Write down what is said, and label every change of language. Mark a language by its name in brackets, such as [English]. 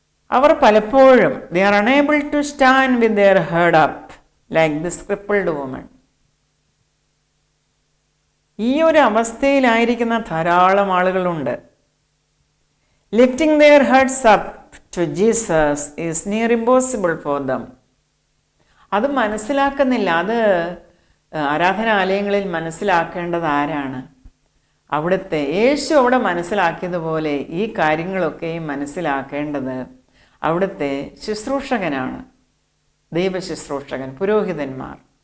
[Malayalam] അവർ പലപ്പോഴും [English] they are unable to stand with their head up like this crippled woman. [Malayalam] ഈ ഒരു അവസ്ഥയിലായിരിക്കുന്ന ധാരാളം ആളുകളുണ്ട്. [English] Lifting their heads up to Jesus is near impossible for them. [Malayalam] അത് മനസ്സിലാക്കുന്നില്ല. അത് ആരാധനാലയങ്ങളിൽ മനസ്സിലാക്കേണ്ടത് ആരാണ്? അവിടുത്തെ യേശു അവിടെ മനസ്സിലാക്കിയതുപോലെ ഈ കാര്യങ്ങളൊക്കെയും മനസ്സിലാക്കേണ്ടത് അവിടുത്തെ ശുശ്രൂഷകനാണ്, ദൈവശുശ്രൂഷകൻ, പുരോഹിതന്മാർ.